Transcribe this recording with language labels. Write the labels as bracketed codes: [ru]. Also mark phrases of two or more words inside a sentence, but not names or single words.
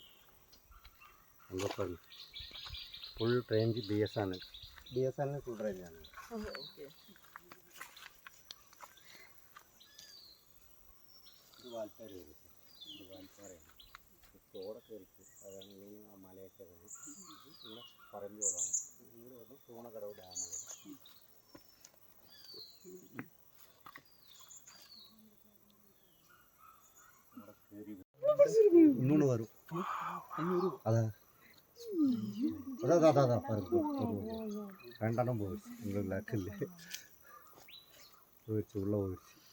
[ta] அங்கே பாருங்க ஃபுல் ரேஞ்சு பிஎஸ்என்எல். பிஎஸ்என்எல் ஃபுல் ரேஞ்ச் ஆனது. இது வால்பாறை இருக்குது. இது வால்பாறை தோடൊക്കെ இருக்குது. [ml] അതാണ് മലയൊക്കെ വരും. ഇങ്ങനെ പറമ്പ് പോലാണ്. ഇങ്ങനെ വന്ന് തൂണക്കടവ് ഡാം വരും. [ta] இன்னொன்று வரும். அதான் அதான் அதான் பாருங்க. ரெண்டெண்ணம் போயிடுச்சு. இந்த லக்கில் போயிடுச்சு. உள்ளே போயிடுச்சு.